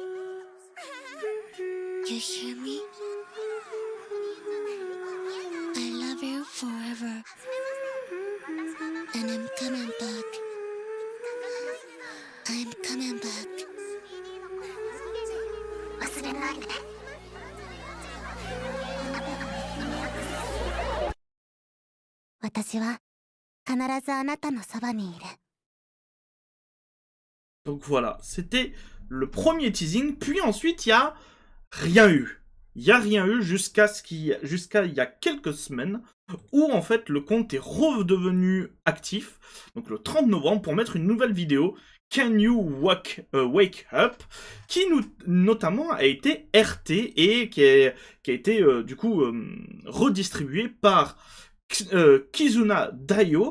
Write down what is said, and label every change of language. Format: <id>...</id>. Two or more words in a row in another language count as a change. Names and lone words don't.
<en>You hear me? I love you forever. And I'm coming back. I'm coming back.</en> <ja>忘れないで。私は必ずあなたのそばにいる。</ja> <fr>Donc voilà, c'était le premier teasing. Puis ensuite, il y a rien eu. Il y a rien eu jusqu'à il y a quelques semaines où en fait le compte est redevenu actif, donc le 30 novembre, pour mettre une nouvelle vidéo, Can You Wake Up, qui notamment a été RT et qui a été du coup redistribuée par Kizuna Daio.</fr>